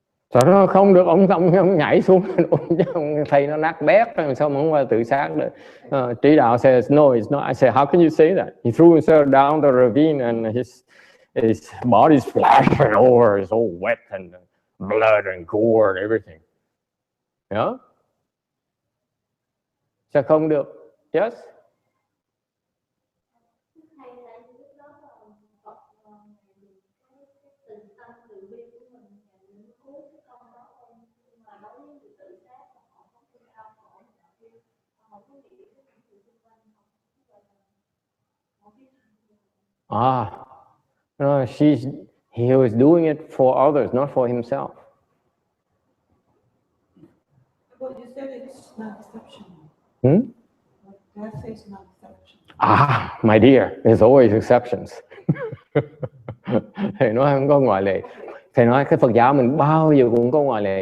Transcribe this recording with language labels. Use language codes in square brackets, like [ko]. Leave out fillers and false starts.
[vi] Sao nó không được, ông nhảy xuống, ông thầy nó nát bét, sao mà không phải tự sát được. [en] Trí đạo says, no, it's not. I say, how can you say that? He threw himself down the ravine and his body's flashing over, it's all wet and blood and gore and everything. Yeah? [vi] Sao không được? Yes? [en] No, he was doing it for others, not for himself. But you said it's not exceptional. That says not exceptional. My dear, there's always exceptions. [vi] Thầy nói không có ngoại lệ. Thầy nói cái Phật giáo mình bao giờ cũng có ngoại lệ.